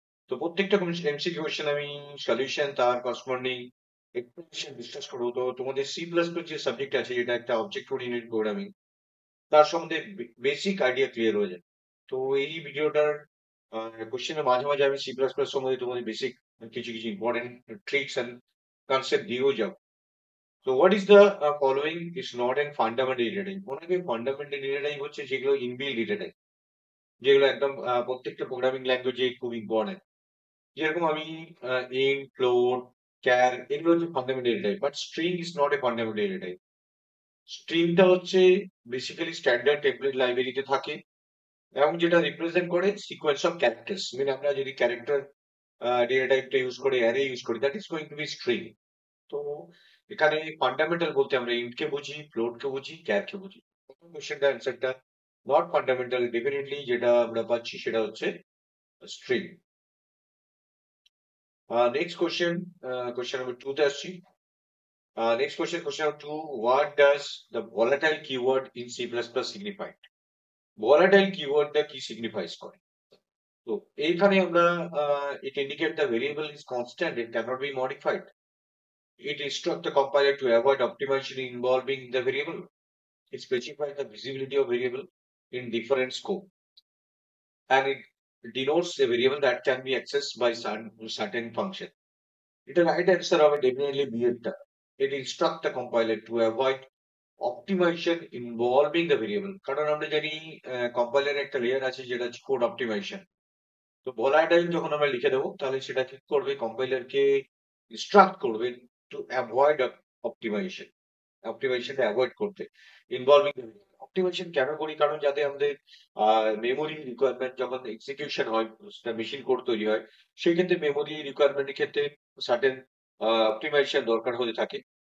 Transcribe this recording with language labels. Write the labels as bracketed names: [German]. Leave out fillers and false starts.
[Bangla] তো প্রত্যেকটা MCQ question আমি সলিউশন তার করসপন্ডিং এক্সপ্লেনেশন ডিসকাস করবো। তো তোমাদের সি প্লাস প্লাস যে সাবজেক্ট আছে যেটা একটা অবজেক্ট ওরিয়েন্টেড প্রোগ্রামিং তার সম্বন্ধে বেসিক আইডিয়া ক্লিয়ার হয়ে যায়। তো এই ভিডিওটার কোশ্চেনের মাঝে মাঝে আমি সি প্লাস প্লাস সম্বন্ধে তোমাদের বেসিক কিছু কিছু ইম্পর্টেন্ট ট্রিক্স অ্যান্ড কনসেপ্ট দিয়েও যাবো। [English] So what is the following is not an fundamental data type? [Bangla] অনেকে ফান্ডামেন্টাল ডেটা টাইপ হচ্ছে যেগুলো ইনবিল্ট ডেটা টাইপ, যেগুলো একদম প্রত্যেকটা প্রোগ্রামিং ল্যাঙ্গুয়েজে খুব ইম্পর্টেন্ট। যেরকম আমি ইন্ট, ফ্লোট, ক্যার এগুলো হচ্ছে fundamental data type, [English] But string is not a fundamental data type. [Bangla] স্ট্রিংটা হচ্ছে বেসিক্যালি স্ট্যান্ডার্ড টেমপ্লেট লাইব্রেরিতে থাকে এবং যেটা রিপ্রেজেন্ট করে সিকোয়েন্স অফ ক্যারেক্টার্স। মানে আমরা যদি ক্যারেক্টার ডেটা টাইপটা ইউজ করে অ্যারে ইউজ করি, [English] That is going to be string. [Bangla] তো এখানে ফান্ডামেন্টাল বলতে আমরা ইন্ট কে বুঝি, ফ্লোট কে বুঝি, ক্যার কে বুঝি। প্রথম কোশ্চেনটা অ্যান্সারটা নট ফান্ডামেন্টাল ডেফিনেটলি যেটা আমরা পাচ্ছি সেটা হচ্ছে string. Next question, question number 2 তে আসছি। Next question, question number 2, [English] What does the volatile keyword in C plus plus signify? [Bangla] Volatile কিওয়ার্ডটা কি সিগনিফাইজ করে? তো এইখানে আমরা [English] It indicate the variable is constant, it cannot be modified. It instructs the compiler to avoid optimization involving the variable. It specifies the visibility of variable in different scope, and it denotes a variable that can be accessed by certain function. It right answer of definitely be it. It instructs the compiler to avoid optimization involving the variable. [Bangla] কারণ আমরা জানি compiler একটা layer আছে যেটা হচ্ছে code optimisation. তো volatile যখন আমরা লিখে দেবো তাহলে সেটা কি করবে, কম্পাইলারকে ইনস্ট্রাক্ট করবে [English] to avoid optimization, [Bangla] অপটিমাইজেশনটা অ্যাভয়েড করতে। ইনভলভিং অপটিমাইজেশন কেন করি? কারণ যাতে আমাদের মেমোরি রিকোয়ারমেন্ট যখন এক্সিকিউশন হয়, সেটা মেশিন কোড তৈরি হয়, সেই ক্ষেত্রে মেমোরি রিকোয়ারমেন্টের ক্ষেত্রে সার্টেন অপটিমাইজেশন দরকার হতে থাকে।